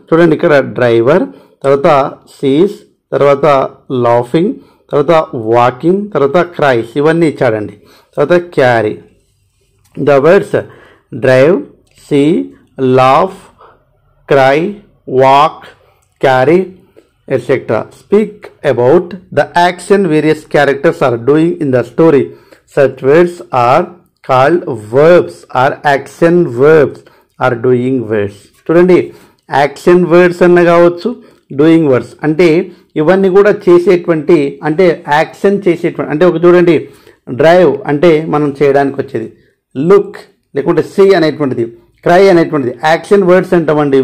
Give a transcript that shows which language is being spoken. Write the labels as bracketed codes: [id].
[te] చూడండి ఇక్కడ డ్రైవర్, తర్వాత సీస్, తర్వాత లాఫింగ్, తర్వాత వాకింగ్, తర్వాత క్రైస్, ఇవన్నీ ఇచ్చాడండి. తర్వాత carry. [en] The words drive, see, laugh, cry, walk, carry, etc. Speak about the action various characters are doing in the story. Such words are called verbs or action verbs or doing words. [te] చూడండి, action words అన్న కావచ్చు, doing words అంటే ఇవన్నీ కూడా చేసేటువంటి అంటే action చేసేటువంటి అంటే ఒక చూడండి డ్రైవ్ అంటే మనం చేయడానికి వచ్చేది, లుక్ లేకుంటే సీ అనేటువంటిది, క్రై అనేటువంటిది యాక్షన్ వర్డ్స్ అంటామండి.